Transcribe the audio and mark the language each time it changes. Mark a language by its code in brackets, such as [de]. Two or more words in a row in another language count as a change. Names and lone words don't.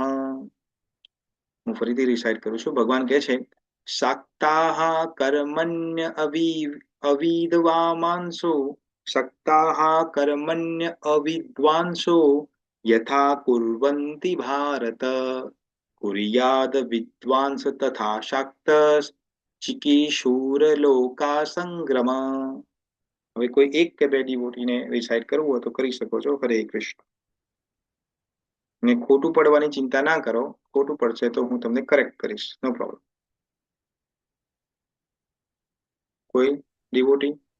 [gu] હું ફરીથી રિસાઇટ કરું છું. ભગવાન કહે છે, [sa] शाक्ताः कर्मण्य अविद्वामांसो सक्ताः कर्मण्य अविद्वांसो यथा कुर्वन्ति भारत कुर्याद विद्वांस तथा शाक्तः चिकीर्षुर्लोका संग्रम. [gu] હવે કોઈ એક કે બે ડિવોટીને રિસાઇટ કરવું હોય તો કરી શકો છો. હરે કૃષ્ણ. ને ખોટું પડવાની ચિંતા ના કરો. ખોટું પડશે તો હું તમને કરેક્ટ કરીશ, [en] no problem. [gu] કોઈ ડિવોટી?